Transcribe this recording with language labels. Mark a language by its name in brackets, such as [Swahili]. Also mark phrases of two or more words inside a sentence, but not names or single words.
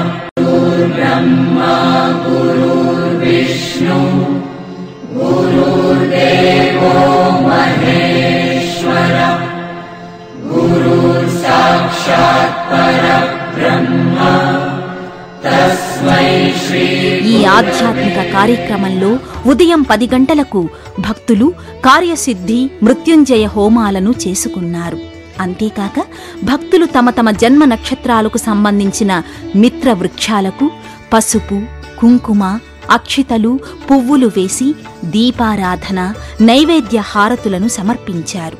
[Sanskrit] ब्रह्मा गुरुर्विष्णु गुरुर्देवो महेश्वर गुरुर्साक्षात् परब्रह्म तस्मै श्री। [Telugu] ఈ ఆధ్యాత్మిక కార్యక్రమంలో ఉదయం 10 గంటలకు భక్తులు కార్యసిద్ధి మృత్యుంజయ హోమాలను చేసుకున్నారు. అంతేకాక భక్తులు తమ తమ జన్మ నక్షత్రాలకు సంబంధించిన మిత్ర వృక్షాలకు పసుపు కుంకుమ అక్షితలు పువ్వులు వేసి దీపారాధన నైవేద్య హారతులను సమర్పించారు.